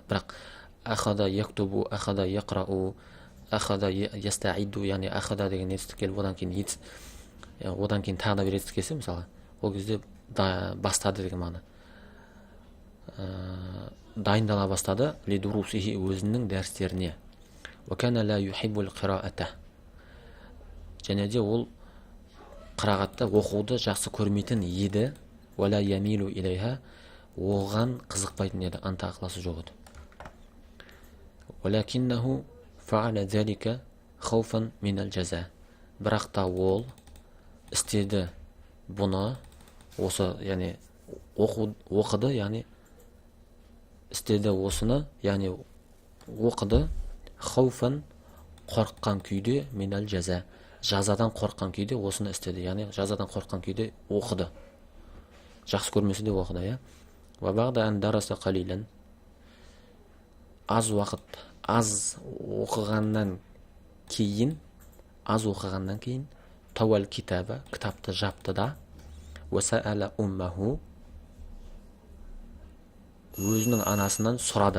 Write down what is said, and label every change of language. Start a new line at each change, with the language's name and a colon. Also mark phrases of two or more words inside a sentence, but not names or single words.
Kazakh: Бірақ
Arabic: أخذ يكتب أخذ يقرأ أخذ يستعد,
Kazakh: яғни ахада деген етістік келіп, одан кейін тағы да бір етістік келсе, мысалы, ол кезде бастады деген мағына. Дайындала бастады
Arabic: لدروسه,
Kazakh: өзінің дәрістеріне.
Arabic: وكان لا يحب القراءة.
Kazakh: Және де ол қырағатты, оқуды жақсы көрмейтін еді.
Arabic: ولا يميل إليها,
Kazakh: оған қызықпайтын еді, анта ықыласы жоқ еді.
Arabic: ولكنه فعل ذلك خوفا من الجزاء.
Kazakh: Бірақ та ол істеді бұны, осы, яғни оқыды, яғни істеді осыны, яғни оқыды хауфан қорыққан күйде
Arabic: من الجزاء.
Kazakh: Жазадан қорыққан күйде осыны істеді, яғни жазадан қорыққан күйде оқыды. Жақсы көрмесе де оқыды, я.
Arabic: وبعد أن درس قليلا.
Kazakh: Аз уақыт, аз оқығаннан кейін,
Arabic: طوى الكتاب,
Kazakh: кітапты жапты да,
Arabic: وسأل أمه,
Kazakh: өзінің анасынан сұрады.